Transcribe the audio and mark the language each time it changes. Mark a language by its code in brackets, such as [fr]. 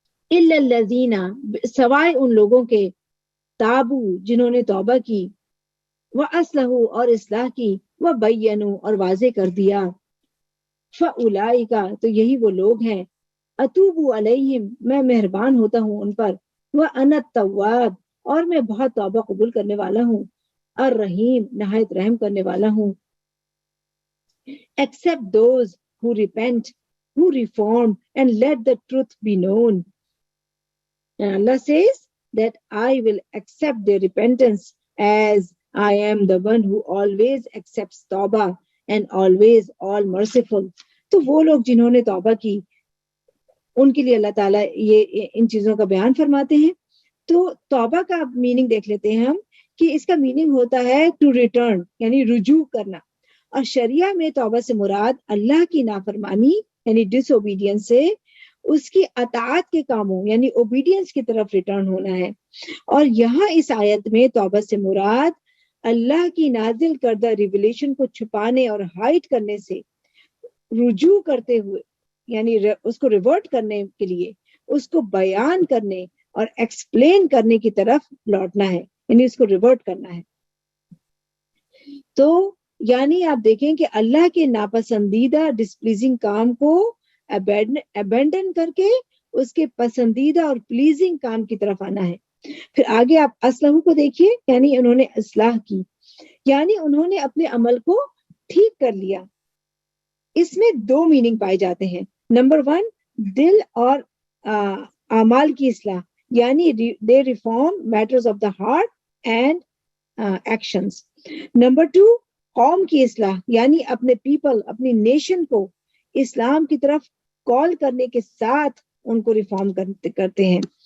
[ar] الا الذین، [ur] سوائے ان لوگوں کے، [ar] تابو [ur] جنہوں نے توبہ کی، [ar] واصلحوا [ur] اور اصلاح کی، [ar] وبینوا [ur] اور واضح کر دیا، [ar] فاولئک [ur] تو یہی وہ لوگ ہیں، [ar] اتوب علیہم [ur] میں مہربان ہوتا ہوں ان پر، [ar] وانا التواب [ur] اور میں بہت توبہ قبول کرنے والا ہوں، [ar] الرحیم [ur] نہایت رحم کرنے والا ہوں. [en] Except those who repent, who reform and let the truth be known. And Allah says that I will accept their repentance as I am the one who always accepts tawbah and always all merciful. [ur] تو وہ لوگ جنہوں نے توبہ کی ان کے لیے اللہ تعالیٰ یہ ان چیزوں کا بیان فرماتے ہیں. تو توبہ کا میننگ دیکھ لیتے ہیں ہم کہ اس کا میننگ ہوتا ہے ٹو ریٹرن، یعنی رجوع کرنا. اور شریعہ میں توبہ سے مراد اللہ کی نافرمانی یعنی ڈس اوبیڈینس سے اس کی اطاعت کے کاموں یعنی اوبیڈینس کی طرف ریٹرن ہونا ہے. اور یہاں اس آیت میں توبہ سے مراد اللہ کی نازل کردہ ریویلیشن کو چھپانے اور ہائڈ کرنے سے رجوع کرتے ہوئے یعنی اس کو ریورٹ کرنے کے لیے اس کو بیان کرنے اور ایکسپلین کرنے کی طرف لوٹنا ہے، یعنی اس کو ریورٹ کرنا ہے. تو یعنی آپ دیکھیں کہ اللہ کے ناپسندیدہ ڈسپلیزنگ کام کو ابینڈن کر کے اس کے پسندیدہ اور پلیزنگ کام کی طرف آنا ہے. پھر آگے آپ اصلاح کو دیکھیے، یعنی انہوں نے اصلاح کی، یعنی انہوں نے اپنے عمل کو ٹھیک کر لیا. اس میں دو میننگ پائے جاتے ہیں. نمبر 1 دل اور اعمال کی اصلاح، یعنی [en] they reform matters of the heart and actions. [ur] Number 2 قوم کی اصلاح، یعنی اپنے پیپل اپنی نیشن کو اسلام کی طرف کال کرنے کے ساتھ ان کو ریفارم کرتے ہیں.